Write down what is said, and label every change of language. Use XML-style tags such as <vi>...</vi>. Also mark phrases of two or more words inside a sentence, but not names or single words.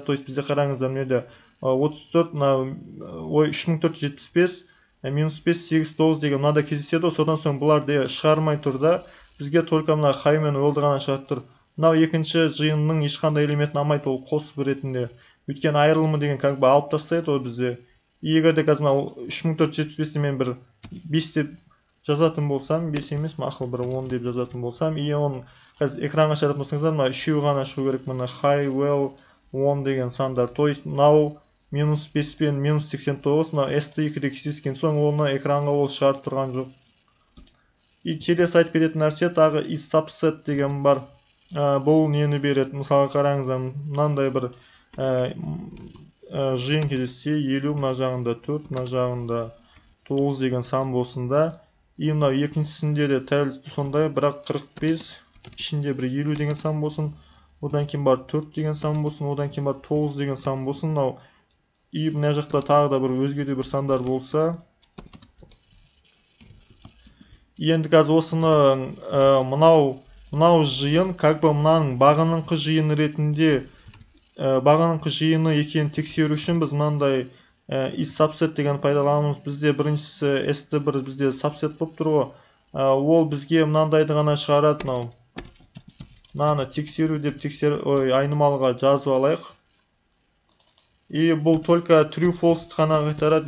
<ru>То есть</ru> <kk>бізде қараңыздар мынада 34 3475 минус 5 8 9 деген мынада кездеседі. Содан соң бұларды шығармай тұр да, бізге только мына хай мен well ғана шығарып тұр. Мынау екінші жиынның ешқандай элементін алмайды, ол қосып ретінде. Өйткені айырылымы деген</kk> <ru>как бы</ru> <kk>алып тастайды ол бізде. Егер де қазір мынау 3475-ті мен бір 5 деп жазатын болсам, 5 емес, мақұл бір 10 деп жазатын болсам, и оны қазір экранға шығаратын болсаңыздар, мына үшеуі ғана шығу керек, мына high, well, 10 деген сандар.</kk> <ru>То есть</ru> <kk>мынау минус 5 пен минус 89, мынау st2-де кездескен соң оны экранға ол шығарып тұрған жоқ. И келесі айтып кететін нәрсе тағы</kk> <en>is subset</en> <kk>деген бар. Бұл нені береді? Мысалы қараңыздар, мынандай бір жиын кездессе 50, мына жағында 4, мына жағында 9 деген сан болсын да, и мынау екіншісінде де тәл сондай, бірақ 45, ішінде бір 50 деген сан болсын, одан кейін бар 4 деген сан болсын, одан кейін бар 9 деген сан болсын, мынау и мына жақта тағы да бір өзге де бір сандар болса. Енді қазір осыны мынау жиын,</kk> <ru>как бы</ru> <kk>мынаның бағыныңқы жиын ретінде бағыныңқы жиыны екенін тексеру үшін біз мынандай</kk> <en>is subset</en> <kk>деген пайдаланамыз. Бізде біріншісі st1 бізде subset болып тұр ғой. Ол бізге мынандайды ғана шығарады. Мынаны тексеру деп айнымалыға жазып алайық. И бұл только</kk> <en>true false</en> <kk>ғана қайтарады.</kk>